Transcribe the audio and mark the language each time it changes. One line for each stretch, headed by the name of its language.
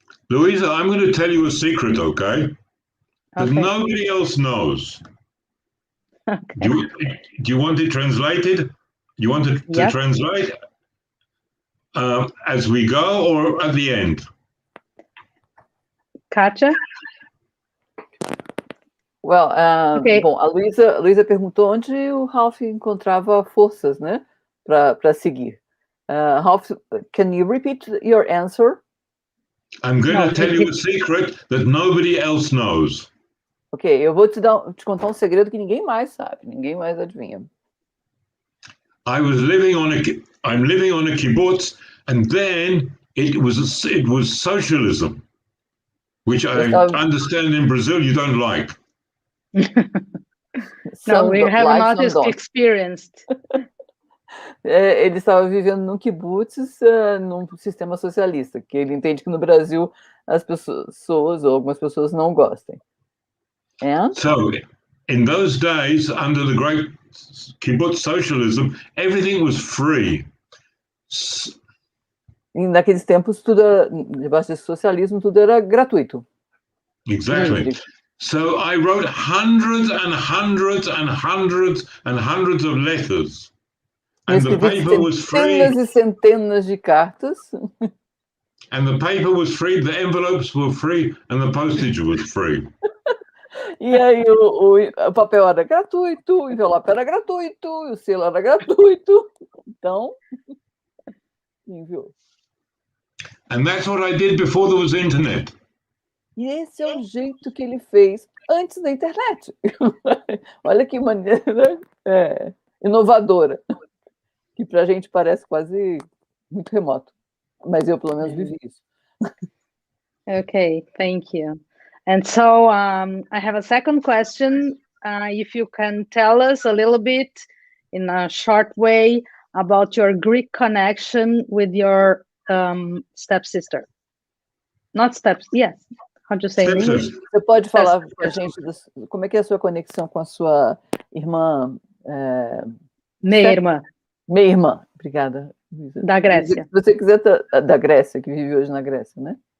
English: Louisa, I'm going to tell you a secret, okay? That nobody else knows. Okay. Do you want it translated? You want it to translate as we go or at the end? Kátia?
Portuguese: Well, bom, a Luísa perguntou onde o Ralph encontrava forças, né, para seguir.
English: Ralph, can you repeat your answer? I'm going to tell you a secret that nobody else knows.
Portuguese: Ok, eu vou te contar um segredo que ninguém mais sabe, ninguém mais adivinha.
English: I'm living on a kibutz, and then it was socialism, which I understand in Brazil you don't like. No, we have not experienced.
Portuguese: Ele estava vivendo num kibutz, num sistema socialista, que ele entende que no Brasil as pessoas, ou algumas pessoas, não gostem.
English: And? So, in those days, under the great kibbutz socialism, everything was free.
Portuguese: E naqueles tempos, debaixo desse socialismo, tudo era gratuito.
English: Exactly. Livre. So I wrote hundreds and hundreds and hundreds and hundreds of letters. And the paper was free.
Portuguese: Centenas e centenas de cartas.
English: And the paper was free, the envelopes were free, and the postage was free.
Portuguese: E aí o papel era gratuito, o envelope era gratuito, o selo era gratuito. Então, enviou.
English: And that's what I did before there was internet.
Portuguese: E esse é o jeito que ele fez antes da internet. Olha que maneira inovadora. Que para a gente parece quase muito remoto. Mas eu, pelo menos, vivi isso.
English: Okay, thank you. And so I have a second question. If you can tell us a little bit in a short way about your Greek connection with your stepsister. Not steps, yes. How do you say in English?
Portuguese: Você pode falar para a gente como é que é a sua conexão com a sua irmã? Meia-irmã. Meia-irmã, obrigada. Da Grécia. Se você quiser, da Grécia, que vive hoje na Grécia, né?